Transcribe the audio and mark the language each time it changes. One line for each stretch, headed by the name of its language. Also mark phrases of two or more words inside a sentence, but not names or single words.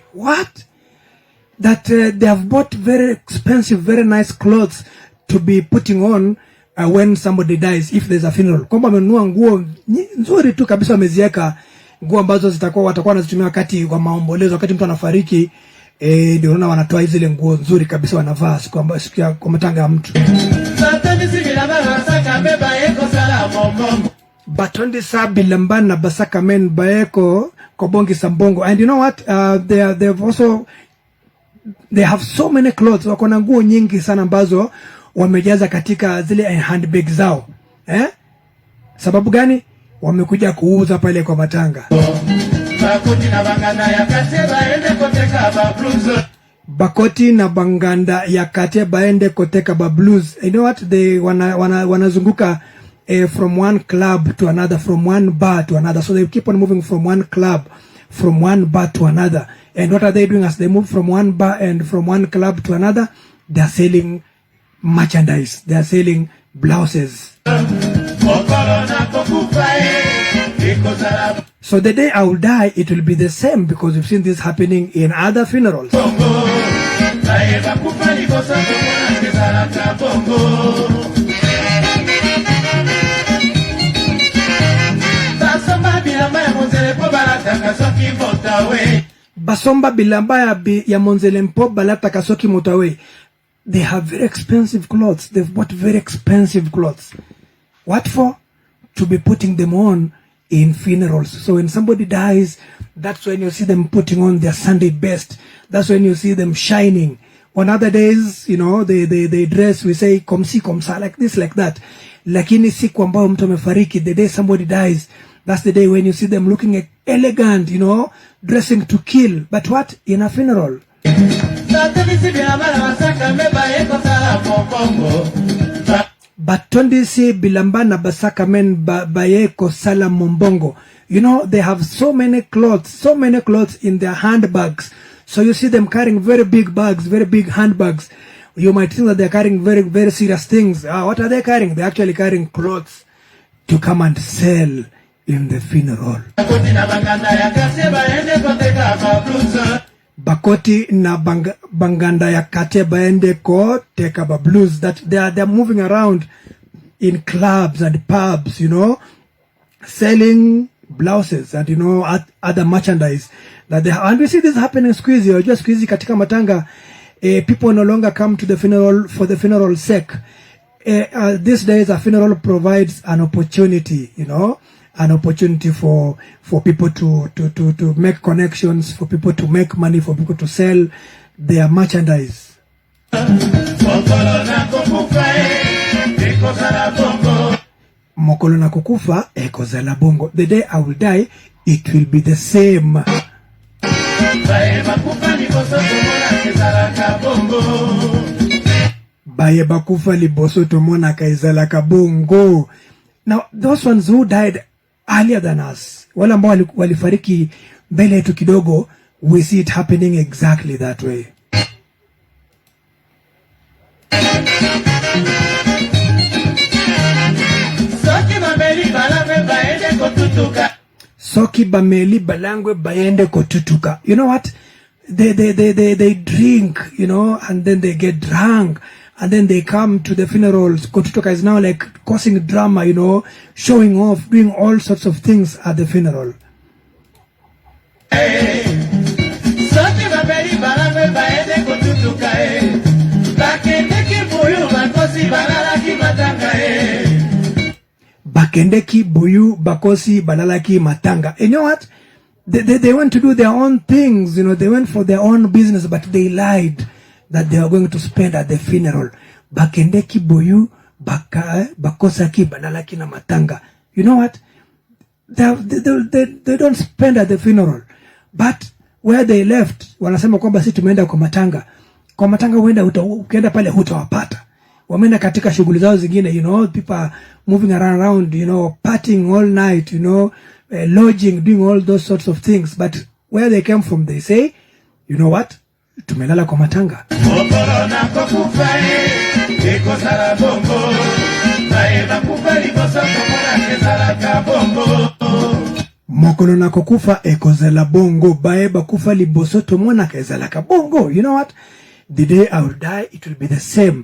English: What? That they have bought very expensive, very nice clothes to be putting on when somebody dies, if there's a funeral.
Swahili: Kwamba wamenunua nguo nzuri tu kabisa, wameziweka nguo ambazo watakuwa wanazitumia wakati wa maombolezo, wakati mtu anafariki. Ndio unaona wanatoa zile nguo nzuri kabisa wanavaa siku ya matanga ya mtu.
Lingala: Batondi sa bilamba na basaka men baeko kobongi sambongo.
English: And you know what? They have so many clothes.
Swahili: Wako na nguo nyingi sana ambazo wamejaza katika zile handbag zao. Sababu gani? Wamekuja kuuza pale kwa matanga.
Lingala: Bakoti na banganda ya kate baende koteka ba blues.
English: You know what? They wanazunguka from one club to another, from one bar to another. So they keep on moving from one club, from one bar to another. And what are they doing as they move from one bar and from one club to another? They are selling merchandise. They are selling blouses. So the day I will die, it will be the same, because we've seen this happening in other funerals.
Lingala: Basomba bilamba ya monzele mpo balata kasoki motawe.
English: They have very expensive clothes. They've bought very expensive clothes. What for? To be putting them on in funerals. So when somebody dies, that's when you see them putting on their Sunday best. That's when you see them shining. On other days, you know, they dress, we say,
French: komsi komsa,
English: like this, like that.
Swahili: Lakini siku ambao mtu amefariki,
English: the day somebody dies, that's the day when you see them looking elegant, you know, dressing to kill. But what? In a funeral.
Lingala: Batondi si bilamba na basaka men bayeko sala mombongo.
English: You know, they have so many clothes in their handbags. So you see them carrying very big bags, very big handbags. You might think that they're carrying very, very serious things. What are they carrying? They're actually carrying clothes to come and sell in the funeral.
Lingala: Bakoti na banganda ya kate baende ko teka ba blues.
English: That they're moving around in clubs and pubs, you know, selling blouses and, you know, other merchandise that they have. And we see this happening squeezy or just squeezy
Swahili: katika matanga.
English: People no longer come to the funeral for the funeral sake. These days a funeral provides an opportunity, you know, an opportunity for people to make connections, for people to make money, for people to sell their merchandise.
Lingala: Mokolo na kukufa ekozala bongo.
English: The day I will die, it will be the same.
Lingala: Baye bakufa liboso tomona kaizala kabongo.
English: Now those ones who died earlier than us,
Swahili: wale ambao walifariki mbele yetu kidogo,
English: we see it happening exactly that way.
Lingala: Soki bameli balangwe baende kotutuka.
English: You know what? They drink, you know, and then they get drunk, and then they come to the funerals. Kotutuka is now like causing drama, you know, showing off, doing all sorts of things at the funeral.
Lingala: Soki bameli balangwe baende kotutuka. Bakendeki buyu bakosi balalaki matanga. Bakendeki buyu bakosi balalaki matanga.
English: And you know what? They went to do their own things, you know, they went for their own business, but they lied that they were going to spend at the funeral.
Lingala: Bakendeki buyu bakosaki balalaki na matanga.
English: You know what? They don't spend at the funeral. But where they left,
Swahili: wanasema kwamba si tumeenda kwa matanga. Kwa matanga ukienda pale hutawapata. Wameenda katika shughuli zao zingine,
English: you know, people are moving around, you know, partying all night, you know, lodging, doing all those sorts of things. But where they came from, they say, you know what?
Swahili: Tumelala kwa matanga.
Lingala: Mokolo na kokufa ekozela bongo, bae bakufa liboso tomona kezela ka bongo.
English: You know what? The day I will die, it will be the same.